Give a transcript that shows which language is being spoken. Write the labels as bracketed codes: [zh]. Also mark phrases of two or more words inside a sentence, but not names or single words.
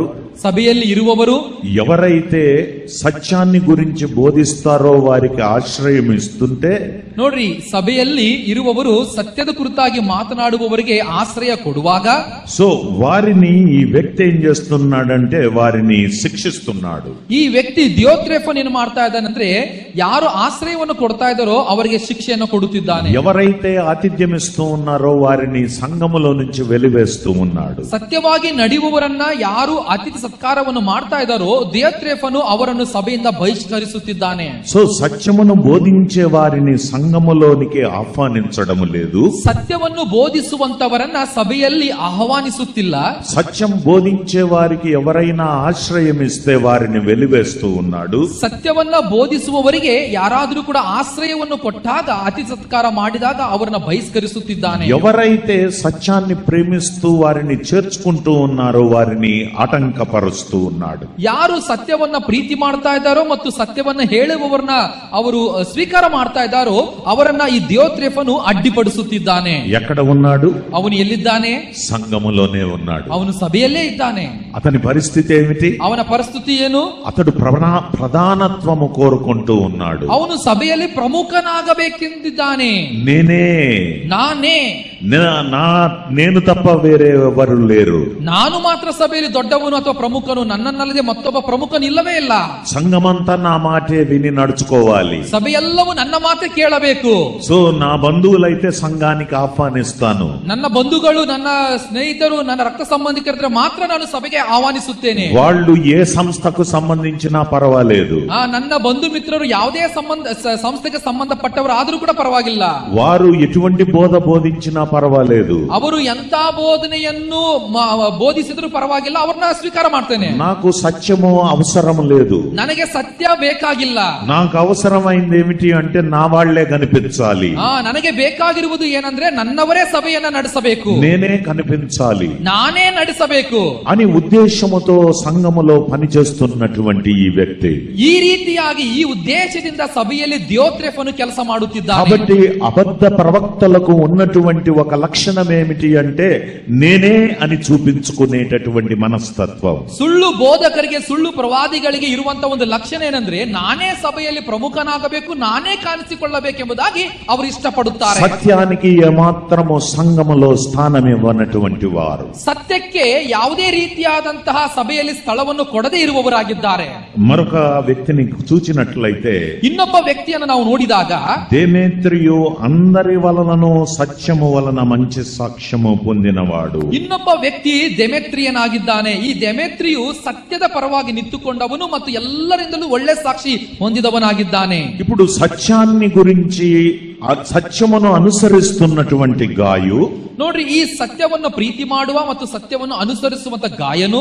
[kn] ಸಭೆಯಲ್ಲಿ ಇರುವವರು [te] ఎవరైతే సత్యాన్ని గురించి బోధిస్తారో వారికి ఆశ్రయం ఇస్తుంటే, [kn] ನೋಡ್ರಿ, ಸಭೆಯಲ್ಲಿ ಇರುವವರು ಸತ್ಯದ ಕುರಿತಾಗಿ ಮಾತನಾಡುವವರಿಗೆ ಆಶ್ರಯ ಕೊಡುವಾಗ, [te] సో వారిని ఈ వ్యక్తి ఏం చేస్తున్నాడంటే వారిని శిక్షిస్తున్నాడు. [kn] ಈ ವ್ಯಕ್ತಿ ದಿಯೋತ್ರೆಫನ್ ಏನು ಮಾಡ್ತಾ ಇದ್ದಾನಂದ್ರೆ ಯಾರು ಆಶ್ರಯವನ್ನು ಕೊಡ್ತಾ ಇದ್ದಾರೋ ಅವರಿಗೆ ಶಿಕ್ಷೆಯನ್ನು ಕೊಡುತ್ತಿದ್ದಾನೆ. [te] ఎవరైతే ఆతిథ్యం ఇస్తూ ఉన్నారో వారిని సంఘములో నుంచి వెలివేస్తూ ఉన్నాడు. [kn] ಸತ್ಯವಾಗಿ ನಡೆಯುವವರನ್ನ ಯಾರು ಅತಿಥಿ ಸತ್ಕಾರವನ್ನು ಮಾಡ್ತಾ ಇದ್ದಾರೋ ದಿಯೋತ್ರೆಫನು ಅವರನ್ನು ಸಭೆಯಿಂದ ಬಹಿಷ್ಕರಿಸುತ್ತಿದ್ದಾನೆ. [te] సో సత్యమును బోధించే వారిని సంఘములోనికి ఆహ్వానించడం లేదు. [kn] ಸತ್ಯವನ್ನು ಬೋಧಿಸುವಂತವರನ್ನ ಸಭೆಯಲ್ಲಿ ಆಹ್ವಾನಿಸುತ್ತಿಲ್ಲ. [te] సత్యం బోధించే వారికి ఎవరైనా ఆశ్రయం ఇస్తే వారిని వెలివేస్తూ ఉన్నాడు. [kn] ಸತ್ಯವನ್ನ ಬೋಧಿಸುವವರಿಗೆ ಯಾರಾದರೂ ಕೂಡ ಆಶ್ರಯವನ್ನು ಕೊಟ್ಟಾಗ ಅತಿಥಿ ಸತ್ಕಾರ ಮಾಡಿದಾಗ ಅವರನ್ನ ಬಹಿಷ್ಕರಿಸುತ್ತಿದ್ದಾನೆ. [te] ఎవరైతే సత్యాన్ని ప్రేమిస్తూ వారిని చేర్చుకుంటూ ఉన్నారో వారిని ఆటంకపరుస్తూ ఉన్నాడు. [kn] ಯಾರು ಸತ್ಯವನ್ನ ಪ್ರೀತಿ ಮಾಡ್ತಾ ಇದ್ದಾರೋ ಮತ್ತು ಸತ್ಯವನ್ನ ಹೇಳುವವರನ್ನ ಅವರು ಸ್ವೀಕಾರ ಮಾಡ್ತಾ ಇದ್ದಾರೋ ಅವರನ್ನ ಈ ದಿಯೋತ್ರೆಫನು ಅಡ್ಡಿಪಡಿಸುತ್ತಿದ್ದಾನೆ. [te] ఎక్కడ ఉన్నాడు? [kn] ಅವನು ಎಲ್ಲಿದ್ದಾನೆ? [te] సంఘములోనే ఉన్నాడు. [kn] ಅವನು ಸಭೆಯಲ್ಲೇ ಇದ್ದಾನೆ. [te] అతని పరిస్థితి ఏమిటి? [kn] ಅವನ ಪರಿಸ್ಥಿತಿ ಏನು? [te] అతడు ప్రధానత్వము కోరుకుంటూ ఉన్నాడు. [kn] ಅವನು ಸಭೆಯಲ್ಲಿ ಪ್ರಮುಖನಾಗಬೇಕೆಂದಿದ್ದಾನೆ. [te] నానే నేను తప్ప వేరే ఎవరు లేరు. [kn] ನಾನು ಮಾತ್ರ ಸಭೆಯಲ್ಲಿ ದೊಡ್ಡವನು ಅಥವಾ ಪ್ರಮುಖನು, ನನ್ನನ್ನಲ್ಲದೆ ಮತ್ತೊಬ್ಬ ಪ್ರಮುಖನಿಲ್ಲವೇ ಇಲ್ಲ. [te] సంఘమంతా నా మాటే విని నడుచుకోవాలి. [kn] ಸಭೆಯೆಲ್ಲವೂ ನನ್ನ ಮಾತೆ ಕೇಳಬೇಕು. [te] సో నా బంధువులైతే సంఘానికి ఆహ్వానిస్తాను. [kn] ನನ್ನ ಬಂಧುಗಳು, ನನ್ನ ಸ್ನೇಹಿತರು, ನನ್ನ ರಕ್ತ ಸಂಬಂಧಿಕರಿದ್ರೆ ಮಾತ್ರ ನಾನು ಸಭೆಗೆ ಆಹ್ವಾನಿಸುತ್ತೇನೆ. [te] వాళ్ళు ఏ సంస్థకు సంబంధించినా పర్వాలేదు. [kn] ನನ್ನ ಬಂಧು ಮಿತ್ರರು ಯಾವುದೇ ಸಂಸ್ಥೆಗೆ ಸಂಬಂಧಪಟ್ಟವರು ಆದರೂ ಕೂಡ ಪರವಾಗಿಲ್ಲ. [te] వారు ఎటువంటి బోధ బోధించినా పర్వాలేదు. [kn] ಅವರು ಎಂತ ಬೋಧನೆಯನ್ನು ಬೋಧಿಸಿದ್ರು ಪರವಾಗಿಲ್ಲ, ಅವ್ರನ್ನ ಸ್ವೀಕಾರ ಮಾಡ್ತೇನೆ. [te] నాకు సత్యము అవసరం లేదు. [kn] ನನಗೆ ಸತ್ಯ ಬೇಕಾಗಿಲ್ಲ. [te] నాకు అవసరమైంది ఏమిటి అంటే నా వాళ్లే కనిపించాలి. [kn] ನನಗೆ ಬೇಕಾಗಿರುವುದು ಏನಂದ್ರೆ ನನ್ನವರೇ ಸಭೆಯನ್ನ ನಡೆಸಬೇಕು, [te] నేనే కనిపించాలి, [kn] ನಾನೇ ನಡೆಸಬೇಕು [te] అని ఉద్దేశముతో సంఘములో పనిచేస్తున్నటువంటి ఈ వ్యక్తి [kn] ಈ ರೀತಿಯಾಗಿ ಈ ಉದ್ದೇಶದಿಂದ ಸಭೆಯಲ್ಲಿ ದಿಯೋತ್ರೆಫನು ಕೆಲಸ ಮಾಡುತ್ತಿದ್ದಾನೆ. [te] కాబట్టి అబద్ధ ప్రవక్తలకు ఉన్నటువంటి ఒక లక్షణం ఏమిటి అంటే నేనే అని చూపించుకునేటటువంటి మనస్తత్వం. [kn] ಸುಳ್ಳು ಬೋಧಕರಿಗೆ, ಸುಳ್ಳು ಪ್ರವಾದಿಗಳಿಗೆ ಇರುವಂತ ಒಂದು ಲಕ್ಷಣ ಏನಂದ್ರೆ ನಾನೇ ಸಭೆಯಲ್ಲಿ ಪ್ರಮುಖನಾಗಬೇಕು, ನಾನೇ ಕಾಣಿಸಿಕೊಳ್ಳಬೇಕೆಂಬುದಾಗಿ ಅವರು ಇಷ್ಟಪಡುತ್ತಾರೆ. [te] సత్యానికి ఏమాత్రము సంఘములో స్థానం ఇవ్వనటువంటి వారు, [kn] ಸತ್ಯಕ್ಕೆ ಯಾವುದೇ ರೀತಿಯಾದಂತಹ ಸಭೆಯಲ್ಲಿ ಸ್ಥಳವನ್ನು ಕೊಡದೇ ಇರುವವರಾಗಿದ್ದಾರೆ. [te] మరొక వ్యక్తిని చూచినట్లయితే [kn] ಇನ್ನೊಬ್ಬ ವ್ಯಕ್ತಿಯನ್ನು ನಾವು ನೋಡಿದಾಗ [te] దేమేత్రియు అందరి వలనను సత్యము వలన మంచి సాక్ష్యము పొందినవాడు. [kn] ಇನ್ನೊಬ್ಬ ವ್ಯಕ್ತಿ ದೆಮೆತ್ರಿಯನಾಗಿದ್ದಾನೆ. ಈ ದೆಮೆತ್ರಿಯು ಸತ್ಯದ ಪರವಾಗಿ ನಿಂತುಕೊಂಡವನು ಮತ್ತು ಎಲ್ಲರಿಂದಲೂ ಒಳ್ಳೆ ಸಾಕ್ಷಿ ಹೊಂದಿದವನಾಗಿದ್ದಾನೆ. [te] ఇప్పుడు సత్యాన్ని గురించి సత్యమును అనుసరిస్తున్నటువంటి గాయు, [kn] ನೋಡ್ರಿ, ಈ ಸತ್ಯವನ್ನು ಪ್ರೀತಿ ಮಾಡುವ ಮತ್ತು ಸತ್ಯವನ್ನು ಅನುಸರಿಸುವಂತ ಗಾಯನು,